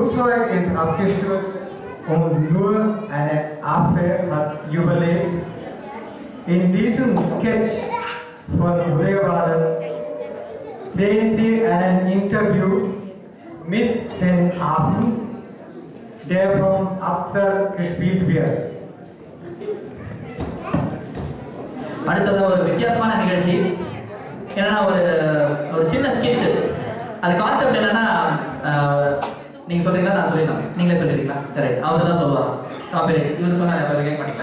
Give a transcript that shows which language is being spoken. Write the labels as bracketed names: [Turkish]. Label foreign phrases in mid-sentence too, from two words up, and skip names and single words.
[German] Flugzeug ist abgestürzt und nur eine Affe hat überlebt. In diesem Sketch von Udayabalan sehen Sie einen Interview mit dem Affen, der vom Afzal gespielt wird. [Tamil] அடுத்தது ஒரு வித்தியாசமான நிகழ்ச்சி. என்னன்னா ஒரு சின்ன ஸ்கிட். அது கான்செப்ட் என்னன்னா நீங்க சொல்றீங்களா நான் சொல்லிடலாம்? நீங்களே சொல்லிடுறீங்களா? சரி, அவர் தான் சொல்லுவாங்க. காப்பிரைட்ஸ் இவர் சொன்னா கேட்க மாட்டீங்களா?